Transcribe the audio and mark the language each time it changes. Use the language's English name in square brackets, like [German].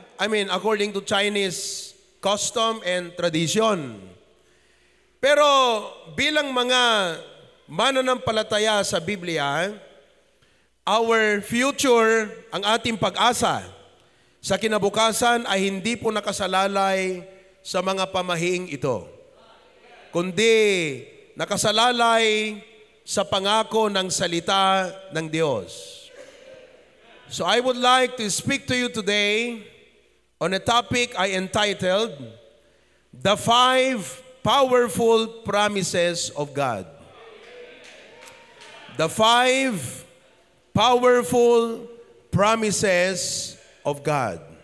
[English] I mean, according to Chinese custom and tradition. [Filipino] Pero bilang mga mananampalataya sa Biblia, our future, ang ating pag-asa sa kinabukasan ay hindi po nakasalalay sa mga pamahiing ito, kundi nakasalalay sa pangako ng salita ng Diyos. [English] So I would like to speak to you today on a topic I entitled, The 5 Powerful Promises of God. The 5 Powerful Promises of God.